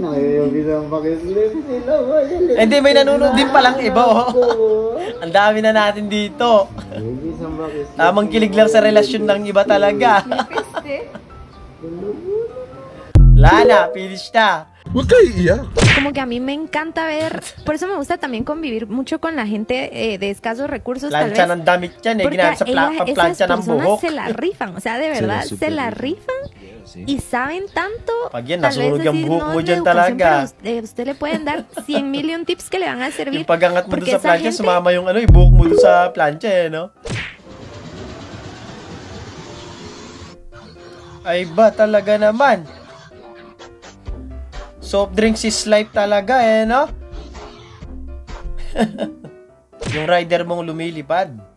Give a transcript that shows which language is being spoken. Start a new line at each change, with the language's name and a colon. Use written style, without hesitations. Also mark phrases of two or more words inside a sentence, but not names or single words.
Filipino: Hindi, may nanonood din palang iba, Ang dami na natin dito. Tamang kilig lang sa relasyon ng iba talaga. Lana, finish na. Huwag kayo iiyak.
Spanish: Como que a mí me encanta ver, por eso me gusta también convivir mucho con la gente de escasos recursos, tal
Filipino: Plancha
Spanish: vez.
Filipino: ng damit yan eh.
Spanish: Porque
Filipino: Ginamit sa
Spanish: esas
Filipino: plancha ng
Spanish: personas
Filipino: buhok.
Spanish: se la rifan, o sea, de verdad, se la rifan y saben tanto.
Filipino: Pag yan,
Spanish: tal vez
Filipino: nasunog yung
Spanish: así,
Filipino: buhok
Spanish: no
Filipino: mo
Spanish: es
Filipino: dyan
Spanish: educación,
Filipino: talaga.
Spanish: pero usted le pueden dar 100,000,000 tips que le van a servir.
Filipino: Yung pagangat mo
Spanish: porque
Filipino: doon sa
Spanish: esa
Filipino: plancha,
Spanish: gente-
Filipino: sumama yung ano, yung buhok mo doon sa plancha eh, no? Ay ba, talaga naman.
English: Soft drinks is life
Filipino: talaga eh, no? Yung rider mong lumilipad.